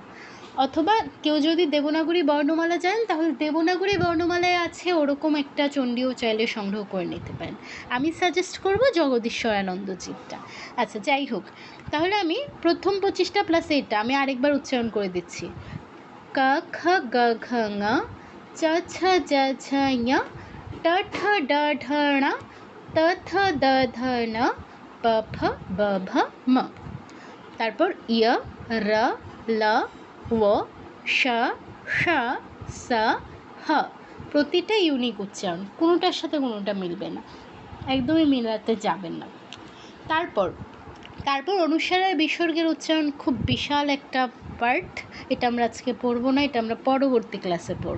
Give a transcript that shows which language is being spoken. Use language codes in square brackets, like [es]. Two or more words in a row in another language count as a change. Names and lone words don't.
[bn] অথবা কেউ যদি দেবনাগরী বর্ণমালা জানেন, তাহলে দেবনাগরী বর্ণমালায় আছে ওরকম একটা চণ্ডীও চাইলে সংগ্রহ করে নিতে পারেন। আমি সাজেস্ট করব জগদীশ্বরানন্দজিটা। আচ্ছা, যাই হোক, তাহলে আমি প্রথম 25টা প্লাস এটা আমি আরেকবার উচ্চারণ করে দিচ্ছি। ক খ গ ঘ ঙ চ ছ জ ঝ ঞ ট ঠ ড ঢ ণ ত থ দ ধ ন প ফ ব ভ ম। তারপর ইয় র ল ও শ ষ স হ। প্রতিটা ইউনিক উচ্চারণ, কোনোটার সাথে কোনোটা মিলবে না, একদমই মিলাতে যাবেন না। তারপর অনুস্বার আর বিসর্গের উচ্চারণ খুব বিশাল একটা পার্ট, এটা আমরা আজকে পড়বো না, এটা আমরা পরবর্তী ক্লাসে পড়ব।